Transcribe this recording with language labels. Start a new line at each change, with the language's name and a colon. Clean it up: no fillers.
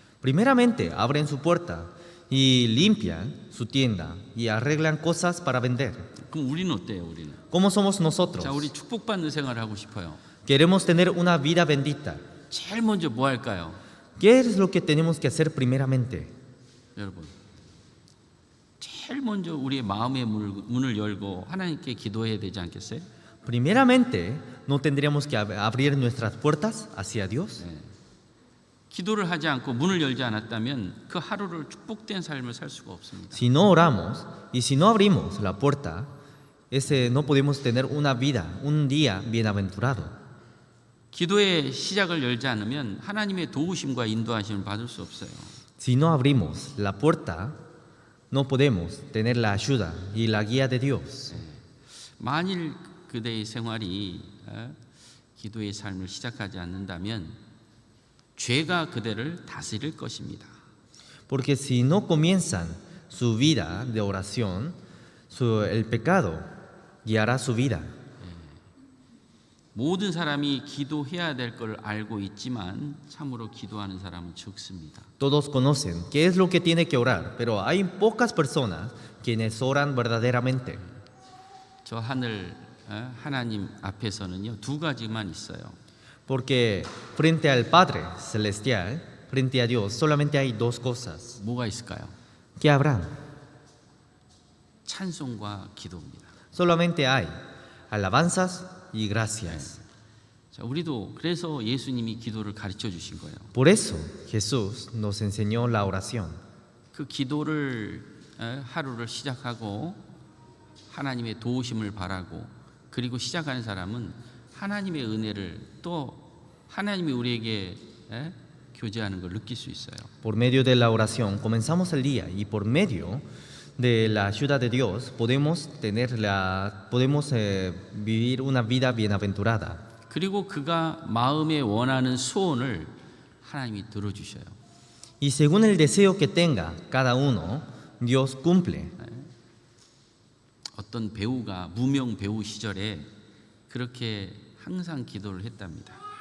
Spanish: Primeramente abren su puerta y limpian su tienda y arreglan cosas para vender.
Korean: 그럼 우리는 어때요? 우리는.
Spanish: ¿Cómo somos nosotros?
Korean: 자, 우리 축복받는 생활을 하고 싶어요.
Spanish: Queremos tener una vida bendita.
Korean: 제일 먼저 뭐 할까요?
Spanish: ¿Qué es lo que tenemos que hacer primeramente?
Korean: 여러분, 제일 먼저 우리의 마음의 문을 열고 하나님께 기도해야 되지 않겠어요?
Spanish: Primeramente, ¿no tendríamos que abrir nuestras puertas hacia Dios?
Korean: 기도를 하지 않고 문을 열지 않았다면 그 하루를 축복된 삶을 살 수가 없습니다.
Spanish: Si no oramos y si no abrimos la puerta, no podemos tener una vida, un día bienaventurado.
Korean: 기도의 시작을 열지 않으면 하나님의 도우심과 인도하심을 받을 수 없어요.
Spanish: Si no abrimos la puerta, no podemos tener la ayuda y la guía de Dios.
Korean: 만일 그대의 생활이 기도의 삶을 시작하지 않는다면 죄가 그대를 다스릴 것입니다.
Spanish: Porque si no comienzan su vida de oración, el pecado guiará su vida.
Korean: 모든 사람이 기도해야 될 걸 알고 있지만 참으로 기도하는 사람은 적습니다.
Spanish: Todos conocen qué es lo que tiene que orar, pero hay pocas personas quienes oran verdaderamente.
Korean: 저 하나님 앞에서는요, 두 가지만 있어요.
Spanish: Porque frente al Padre Celestial, frente a Dios, solamente hay dos cosas.
Korean: 뭐가 있을까요?
Spanish: ¿Qué habrán?
Korean: 찬송과 기도입니다.
Spanish: Solamente hay alabanzas y gracias.
Korean: 자, 우리도 그래서 예수님이 기도를 가르쳐 주신 거예요.
Spanish: Por eso Jesús nos enseñó la oración.
Korean: 그 기도를 하루를 시작하고 하나님의 도우심을 바라고 그리고 시작하는 사람은 하나님의 은혜를 또 하나님이 우리에게 교제하는 걸 느낄 수 있어요.
Spanish: Por medio de la oración comenzamos el día y por medio de la ayuda de Dios podemos vivir una vida bienaventurada.
Korean: 그리고 그가 마음에 원하는 소원을 하나님이 들어주셔요.
Spanish: Y según el deseo que tenga cada uno, Dios cumple.
Korean: 어떤 배우가 무명 배우 시절에 그렇게 항상 기도를 했답니다.